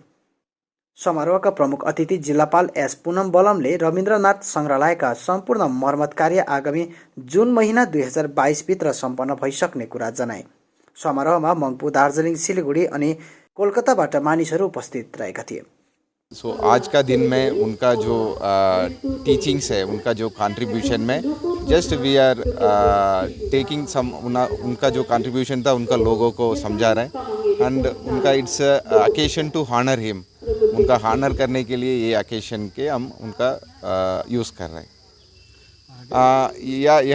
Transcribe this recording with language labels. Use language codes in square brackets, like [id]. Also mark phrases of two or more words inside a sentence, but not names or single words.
[ne] समारोहका प्रमुख अतिथि जिल्लापाल एस पुनम बलमले रविन्द्रनाथ सङ्ग्रहालयका सम्पूर्ण मर्मत कार्य आगामी जुन महिना 2022 भित्र सम्पन्न भइसक्ने कुरा जनाए। समारोहमा मङ्पू, दार्जिलिङ, सिलिगुडी अनि कोलकाताबाट मानिसहरू उपस्थित रहेका थिए। [hi] सो आज का दिन में उनका जो टीचिंग्स है, उनका जो कंट्रीब्यूशन में [en] just we are taking some [hi] उनका जो कंट्रीब्यूशन था उनका लोगों को समझा रहे हैं एंड उनका [en] it's occasion to honor him. [hi] उनका हॉनर करने के लिए ये अकेशन के हम उनका यूज़ कर रहे हैं।